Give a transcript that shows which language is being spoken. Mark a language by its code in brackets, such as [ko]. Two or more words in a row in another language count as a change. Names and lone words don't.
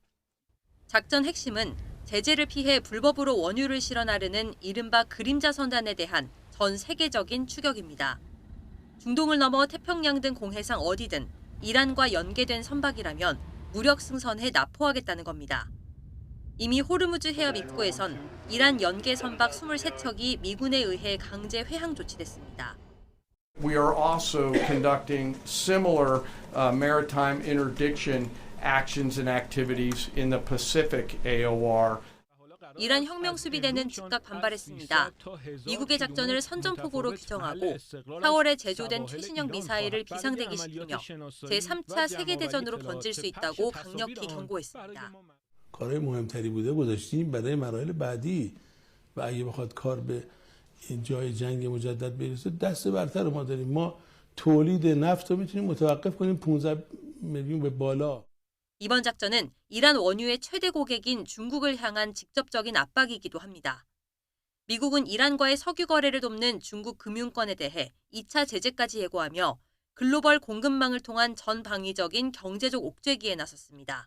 [ko] 작전 핵심은 제재를 피해 불법으로 원유를 실어 나르는 이른바 그림자 선단에 대한 전 세계적인 추격입니다. 중동을 넘어 태평양 등 공해상 어디든 이란과 연계된 선박이라면 무력 승선해 납포하겠다는 겁니다. 이미 호르무즈 해협 입구에선 이란 연계 선박 23척이 미군에 의해 강제 회항 조치됐습니다. [en] We are also conducting similar maritime interdiction actions and activities in the Pacific AOR. [ko] 이란 혁명 수비대는 즉각 반발했습니다. 미국의 작전을 선전포고로 규정하고 4월에 제조된 최신형 미사일을 비상대기시키며 제3차 세계대전으로 번질 수 있다고 강력히 경고했습니다. [fa] کارهای مهمتری بوده گذاشتیم برای مراحل بعدی و اگه بخواد کار به این جای جنگ مجدد برسه دست برتر ما داریم ما تولید نفت رو میتونیم متوقف کنیم 15 میلیون به بالا. [ko] 이번 작전은 이란 원유의 최대 고객인 중국을 향한 직접적인 압박이기도 합니다. 미국은 이란과의 석유 거래를 돕는 중국 금융권에 대해 2차 제재까지 예고하며 글로벌 공급망을 통한 전방위적인 경제적 옥죄기에 나섰습니다.